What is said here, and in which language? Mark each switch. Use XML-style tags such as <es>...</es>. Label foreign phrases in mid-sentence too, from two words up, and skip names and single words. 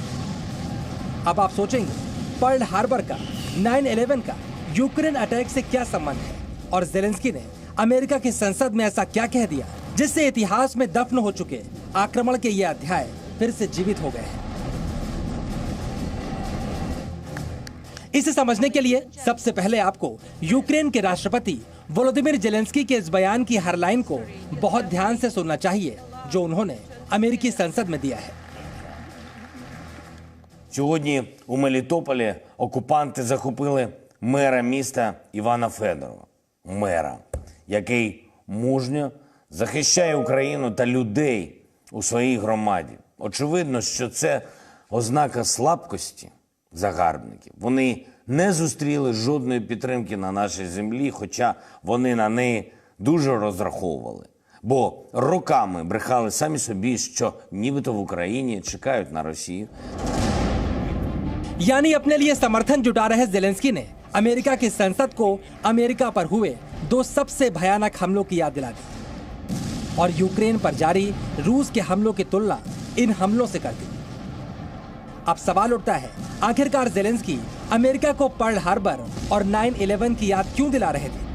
<hi>अब आप सोचेंगे पर्ल हार्बर का 9/11 का यूक्रेन अटैक से क्या संबंध है और जेलेंस्की ने अमेरिका की संसद में ऐसा क्या कह दिया जिससे इतिहास में दफन हो चुके आक्रमण के ये अध्याय फिर से जीवित हो गए हैं। इसे समझने के लिए सबसे पहले आपको यूक्रेन के राष्ट्रपति वोलोदिमीर जेलेंस्की के इस बयान की हर लाइन को बहुत ध्यान से सुनना चाहिए जो उन्होंने अमेरिकी संसद में दिया है।</hi> <uk>Сьогодні у Мелітополі окупанти захопили мера міста Івана Федорова. Мера, який мужньо захищає Україну та людей у своїй громаді. Очевидно, що це ознака слабкості загарбників. Вони не зустріли жодної підтримки на нашій землі, хоча вони на неї дуже розраховували. Бо роками брехали самі собі, що нібито в Україні чекають на Росію.</uk> <hi>यानी अपने लिए समर्थन जुटा रहे जेलेंस्की ने अमेरिका की संसद को अमेरिका पर हुए दो सबसे भयानक हमलों की याद दिला दी और यूक्रेन पर जारी रूस के हमलों की तुलना इन हमलों से कर दी। अब सवाल उठता है, आखिरकार जेलेंस्की अमेरिका को पर्ल हार्बर और 9/11 की याद क्यों दिला रहे थे?</hi>